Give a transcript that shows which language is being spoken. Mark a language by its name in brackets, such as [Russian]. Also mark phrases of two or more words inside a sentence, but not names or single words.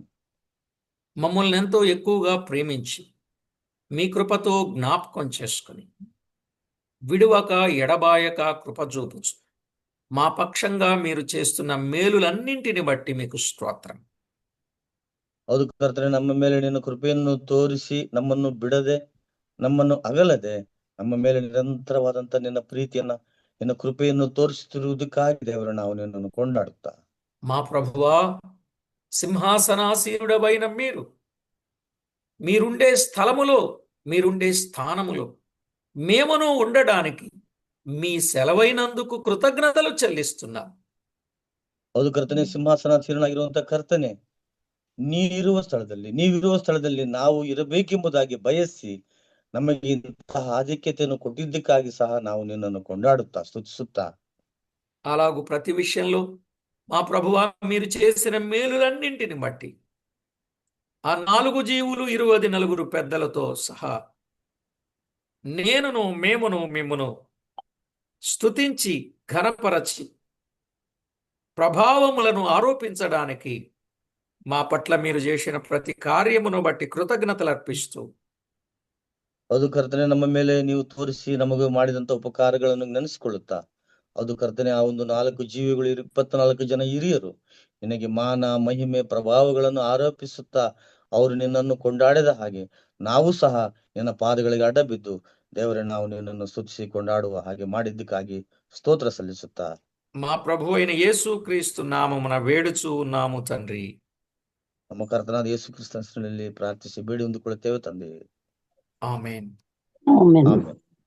[Telugu] మమ్మల్ని ఎంతో ఎక్కువగా ప్రేమించి మీ కృపతో జ్ఞాపకం చేసుకుని విడువక ఎడబాయక కృప చూపుచు మా పక్షంగా మీరు చేస్తున్న మేలులన్నింటిని బట్టి మీకు స్తోత్రం. [Kannada] ಹೌದು ಕರ್ತನೆ, ನಮ್ಮ ಮೇಲೆ ನಿನ್ನ ಕೃಪೆಯನ್ನು ತೋರಿಸಿ ನಮ್ಮನ್ನು ಬಿಡದೆ, ನಮ್ಮನ್ನು ಅಗಲದೆ, ನಮ್ಮ ಮೇಲೆ ನಿರಂತರವಾದಂತ ನಿನ್ನ ಪ್ರೀತಿಯನ್ನ, ನಿನ್ನ ಕೃಪೆಯನ್ನು ತೋರಿಸುತ್ತಿರುವುದಕ್ಕಾಗಿ ದೇವರ ನಾವು ನಿನ್ನನ್ನು ಕೊಂಡಾಡುತ್ತಾ, [Telugu] మా ప్రభువా, సింహాసనాసీనుడవైన మీరు మీరుండే స్థలములో, మీరుండే స్థానములో మేమును ఉండడానికి మీ సెలవైనందుకు కృతజ్ఞతలు చెల్లిస్తున్నాం. [Kannada] ಹೌದು ಕರ್ತನೆ, ಸಿಂಹಾಸನಾಸೀನನಾಗಿರುವಂತ ಕರ್ತನೆ, ನೀವಿರುವ ಸ್ಥಳದಲ್ಲಿ ನಾವು ಇರಬೇಕೆಂಬುದಾಗಿ ಬಯಸಿ ನಮಗೆ ಇಂತಹ ಆಧಿಕ್ಯತೆಯನ್ನು ಕೊಟ್ಟಿದ್ದಕ್ಕಾಗಿ ಸಹ ನಾವು ನಿನ್ನನ್ನು ಕೊಂಡಾಡುತ್ತಾ ಸ್ತುತಿಸುತ್ತಾ, [Telugu] అలాగు ప్రతి విషయంలో మా ప్రభువా మీరు చేసిన మేలులన్నింటిని బట్టి ఆ 4 జీవులు 24 పెద్దలతో సహా మేమును మిమ్మును స్తుతించి ఘనపరచి ప్రభావములను ఆరోపించడానికి మా పట్ల మీరు చేసిన ప్రతి కార్యమును బట్టి కృతజ్ఞతలు అర్పిస్తూ [Kannada] ಅದು ಕರ್ತನೆ, ನಮ್ಮ ಮೇಲೆ ನೀವು ತೋರಿಸಿ ನಮಗೆ ಮಾಡಿದಂತ ಉಪಕಾರಗಳನ್ನು ನೆನೆಸಿಕೊಳ್ಳುತ್ತಾ, ಅದು ಕರ್ತನೆ, ಆ ಒಂದು 4 ಜೀವಿಗಳು 24 ಜನ ಹಿರಿಯರು ನಿನಗೆ ಮಾನ ಮಹಿಮೆ ಪ್ರಭಾವಗಳನ್ನು ಆರೋಪಿಸುತ್ತಾ ಅವರು ನಿನ್ನನ್ನು ಕೊಂಡಾಡಿದ ಹಾಗೆ ನಾವು ಸಹ ನಿನ್ನ ಪಾದಗಳಿಗೆ ಅಡ್ಡ ಬಿದ್ದು ದೇವರೇ, ನಾವು ನಿನ್ನನ್ನು ಸ್ತುತಿಸಿ ಕೊಂಡಾಡುವ ಹಾಗೆ ಮಾಡಿದ್ದಕ್ಕಾಗಿ ಸ್ತೋತ್ರ ಸಲ್ಲಿಸುತ್ತಾ [Telugu] మా ప్రభు అయిన యేసు క్రీస్తు నామమున వేడుచు ఉన్నాము తండ్రి. [Kannada] ನಮ್ಮ ಕರ್ತನಾದ ಯೇಸು ಕ್ರಿಸ್ತನಲ್ಲಿ ಪ್ರಾರ್ಥಿಸಿ ಬೇಡಿ ಹೊಂದಿಕೊಳ್ಳುತ್ತೇವೆ ತಂದೆ. ಆಮೆನ್. ಆಮೆನ್. ಆಮೆನ್.